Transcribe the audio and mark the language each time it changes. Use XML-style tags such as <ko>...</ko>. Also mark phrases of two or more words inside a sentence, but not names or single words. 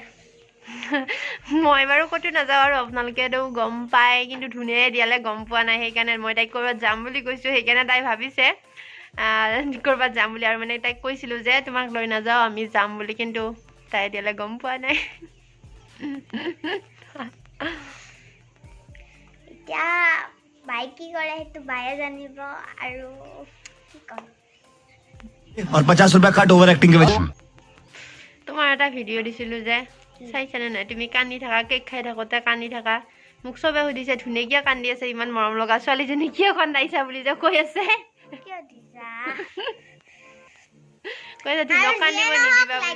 <as>মই বাৰু ক'তো নাযাওঁ আৰু আপোনালোকেতো গম পায় কিন্তু ধুনীয়াই দিয়ালে গম পোৱা নাই সেইকাৰণে মই তাইক ক'ৰবাত যাম বুলি কৈছোঁ সেইকাৰণে তাই ভাবিছে ক'ৰবাত যাম বুলি আৰু মানে তাইক কৈছিলোঁ যে তোমাক লৈ নাযাওঁ আমি যাম বুলি কিন্তু তাই এতিয়ালৈ গম পোৱা নাই এতিয়া বাই কি কৰে সেইটো বায়ে জানিব আৰু কি ক'ম</as> <hi>और 50 रुपया कट</hi> <en>over acting</en> <hi>के वजह</hi> <as>তোমাৰ এটা ভিডিঅ' দিছিলোঁ যে চাইছানে নাই তুমি কান্দি থাকা কেক খাই থাকোঁতে কান্দি থাকা মোক চবে সুধিছে ধুনীয়া কিয় কান্দি আছে ইমান মৰম লগা ছোৱালীজনী কিয় কান্দাইছা বুলি যে কৈ আছে কিয় দিছা কৈছে ধুনীয়া কান্দিব নিদিবা বুলি</as>